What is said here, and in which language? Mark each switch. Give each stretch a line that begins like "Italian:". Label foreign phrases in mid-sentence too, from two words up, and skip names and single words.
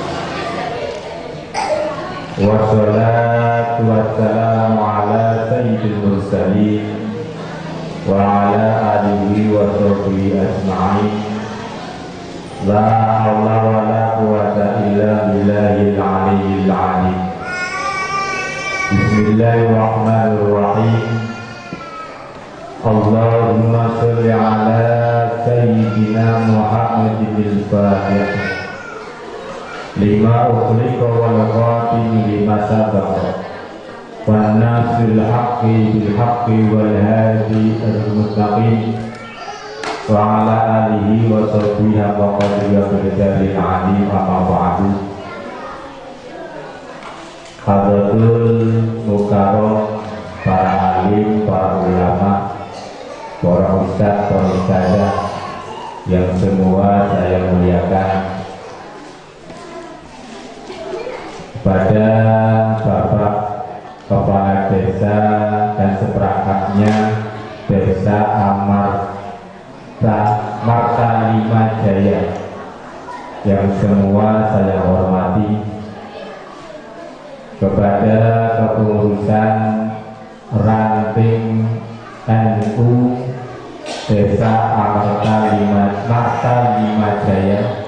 Arabic: والصلاة والسلام على سيد المرسلين وعلى آله وصحبه أجمعين. لا حول ولا قوة إلا بالله العلي العظيم. Bismillahirrahmanirrahim. اللهم صل على سيدنا محمد الفاتح لما أغلق والخاتم لما سبق والناصر الحق بالحق والهادي المستقيم وعلى آله وصحبه وقدريا بالعليم أما بعد. حضرة المكرم,
Indonesian: para alim, para ulama, para ustaz, para ustazah yang semua saya muliakan, pada Bapak Kepala Desa dan seperangkatnya Desa Marta Lima Jaya yang semua saya hormati, kepada kepengurusan ranting NU Desa Marta Lima Jaya